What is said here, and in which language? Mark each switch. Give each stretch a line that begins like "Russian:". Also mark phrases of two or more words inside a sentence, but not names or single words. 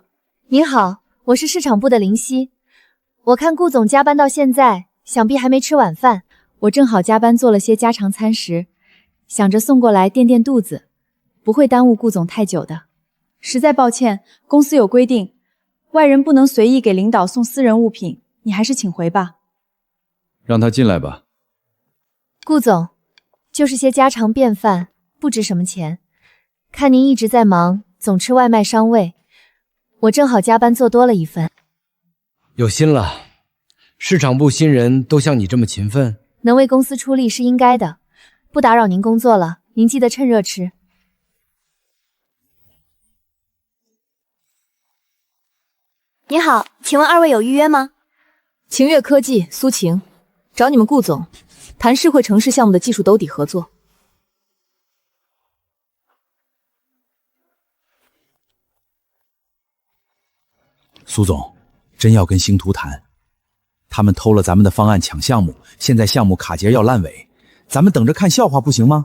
Chinese: 您好，我是市場部的林夕。我看顧总加班到現在，想必還沒吃晚飯。我正好加班做了些家常餐食，想着送過來墊墊肚子，不會耽誤顧總太久的。實在抱歉，公司有規定，外人不能隨意給領導送私人物品，你還是請回吧。讓他進來吧。顧總，就是些家常便飯，不值什麼錢。看您一直在忙，總吃外賣傷胃，我正好加班做多了一份。有心了，市場部新人都像你這麼勤奮，能為公司出力是應該的。不打擾您工作了，您記得趁熱吃。你好，請問二位有預約嗎？晴越科技，蘇晴，找你們顧總，談世匯城市項目的技術兜底合作。蘇總，真要跟星图談，他們偷了咱們的方案搶項目，現在項目卡節要爛尾，咱們等着看笑話不行嗎？